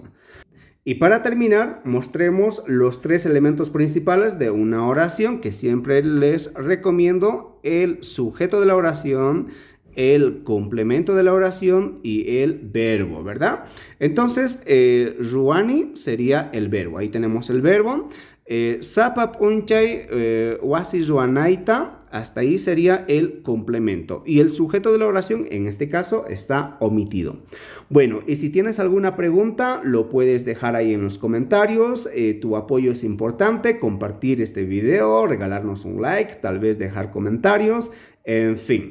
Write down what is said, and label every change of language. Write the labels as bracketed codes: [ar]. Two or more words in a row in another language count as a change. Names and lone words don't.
[es] Y para terminar, mostremos los tres elementos principales de una oración que siempre les recomiendo: el sujeto de la oración, el complemento de la oración y el verbo, ¿verdad? Entonces, ruani sería el verbo. Ahí tenemos el verbo. [qu] Sapap unchay wasi ruanaita [es] Hasta ahí sería el complemento. Y el sujeto de la oración, en este caso, está omitido. Bueno, y si tienes alguna pregunta, lo puedes dejar ahí en los comentarios. Tu apoyo es importante, compartir este video, regalarnos un like, tal vez dejar comentarios, en fin.